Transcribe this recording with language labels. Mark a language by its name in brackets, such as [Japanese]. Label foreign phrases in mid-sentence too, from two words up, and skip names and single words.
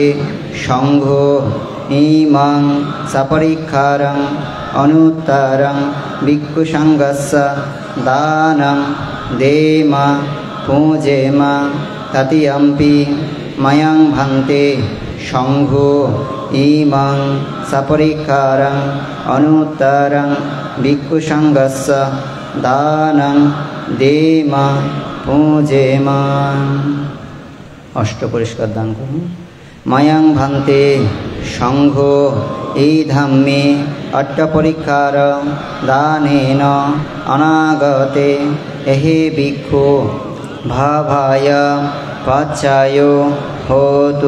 [Pali] সংঘো ইমাং সপরিক্ষারং অনুত্তরং ভিক্ষু সংঘস্য দানং দেমা পূজেমা তৃতীয়ম্পি ময়ং ভান্তে সংঘো ইমং সপরিকারং অনুত্তরং ভিক্ষু সংঘস্য দানং দেমা পূজেমা। [Bangla] অষ্ট পরিষ্কার দান করুন। [Pali] ময়ং ভান্তে সংঘো এই ধাম্মে অট্টপরিকার দানেন অনাগতে এহে ভিক্ষু ভাবায় পাচ্ছায় হোতু।